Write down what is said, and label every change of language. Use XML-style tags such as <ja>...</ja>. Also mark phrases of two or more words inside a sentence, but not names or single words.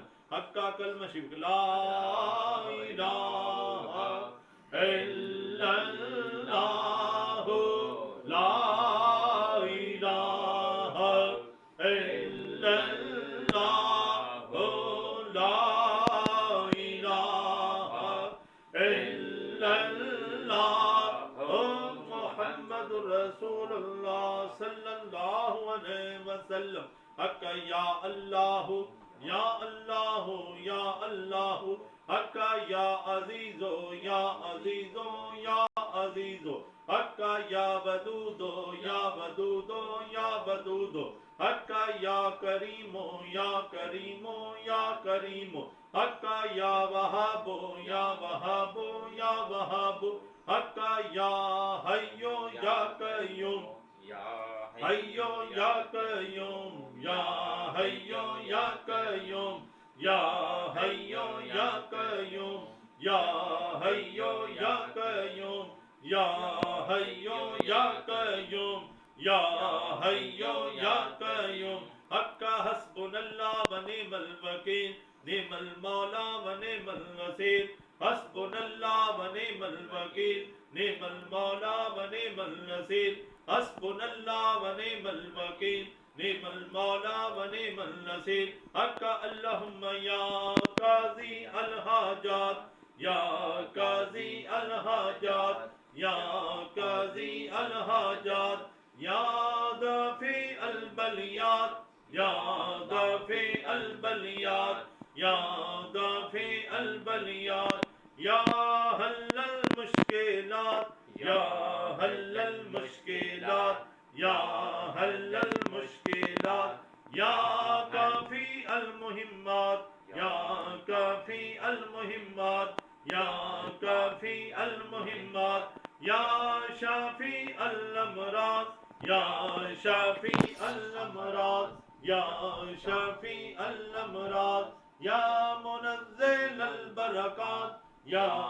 <ar>حقا کلمہ شریف لا الہ الا اللہ لا الہ الا اللہ لا الہ الا اللہ محمد رسول اللہ صلی اللہ علیہ وسلم. حقا یا اللہ یا اللہ یا اللہ. حقا یا عزیزو یا عزیزو یا عزیزو. حقا یا ودودو یا ودودو یا ودودو. حقا یا کریمو یا کریمو یا کریمو. حقا یا وہابو یا وہابو یا وہابو. حقا یا حیو یا قیوم حیو یا قیوم یا حیو یا قیوم یا حیو یا قیوم یا حیو یا قیوم یا حیو یا قیوم یا حیو یا قیوم. حقا حسبنا اللہ و نعم الوکیل نعم المولا و نعم النصیر. حسبنا اللہ و نعم الوکیل نعم المولا و نعم النصیر. حسبنا اللہ و نعم الوکیل نعم المولا و نعم النصیر حق اللہم یا قاضی الحاجات یا قاضی الحاجات یا قاضی الحاجات یا دافع البلیات یا دافع البلیات یا دافع البلیات یا حل المشکلات یا حل المشکلات یا حل المشکلات یا کافی المہمات یا کافی المہمات یا کافی المہمات یا شافی الامراض یا شافی الامراض یا شافی الامراض یا منزل البرکات یا</ar>